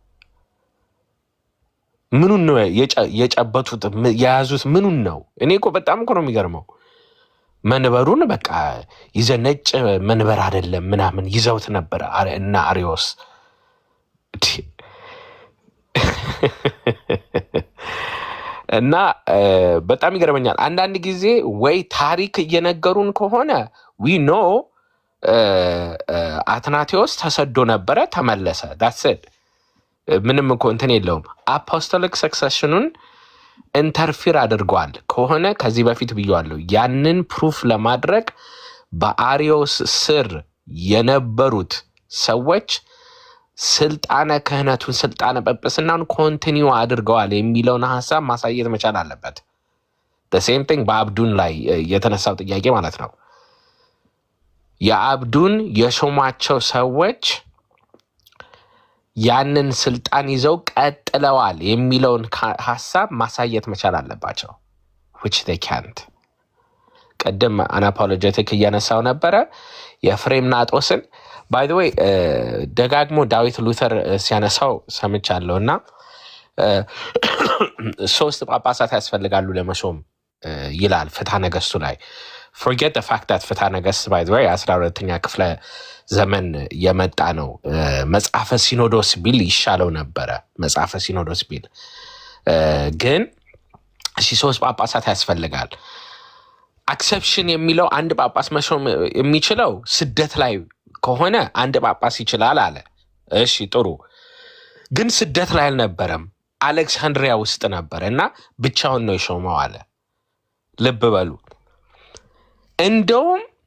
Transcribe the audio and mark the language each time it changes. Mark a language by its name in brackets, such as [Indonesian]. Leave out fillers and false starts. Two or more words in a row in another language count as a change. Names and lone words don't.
[Amharic] ምኑን ነው የጨበጡት የያዙት ምኑን ነው እኔ እኮ በጣም እኮ ነው የሚገርመው መንበሩን በቃ ይዘነጭ መንበር አይደለም ምናምን ይዘውት ነበር እና አሪዮስ እና በጣም ይገርመኛል አንዳንድ ጊዜ ወይ ታሪክ እየነገሩን ከሆነ [English] we know [Amharic] አትናቴዎስ ተሰዶ ነበረ ተመለሰ [English] that's it [Amharic] ምንም እኮ እንትን የለውም አፖስቶሊክ ሰክሰሽኑን ኢንተርፊር አድርጓል ከሆነ ከዚህ በፊት ብየዋለሁ ያንን ፕሩፍ ለማድረግ በአሪዮስ ስር የነበሩት ሰዎች ስልጣነ ክህነቱን ስልጣነ ጵጵስናውን ኮንቲኒው አድርገዋል የሚለውን ሐሳብ ማሳየት መቻል አለበት [English] the same thing [Amharic] በአብዱን ላይ የተነሳው ጥያቄ ማለት ነው የአብዱን የሾማቸው ሰዎች ያንን ስልጣን ይዘው ቀጥለዋል የሚለውን ሐሳብ ማሳየት መቻል አለባቸው [English] which they can't [Amharic] ቀደም አናፖሎጀቲክ እያነሳው ነበረ የፍሬምናጦስን [English] by the way [Amharic] ደጋግሞ ዳዊት ሉተር ሲያነሳው ሰምቻለሁና ሶስት ጳጳሳት ያስፈልጋሉ ለመሾም ይላል ፍትሐ ነገሥቱ ላይ [English] forget the fact that [Amharic] ፍትሐ ነገሥት [English] by the way [Amharic] 12ኛ ክፍለ ዘመን የመጣ ነው መጽሐፈ ሲኖዶስ ቢል ይሻለው ነበረ መጽሐፈ ሲኖዶስ ቢል ግን ሶስት ጳጳሳት ያስፈልጋል አክሰፕሽን የሚለው አንድ ጳጳስ መሾም የሚችለው ስደት ላይ ከሆነ አንድ ጳጳስ ይችላል አለ። እሺ ጥሩ፣ ግን ስደት ላይ አልነበረም፣ አሌክሳንድሪያ ውስጥ ነበረ እና ብቻውን ነው የሾመው አለ። ልብ በሉ። እንደውም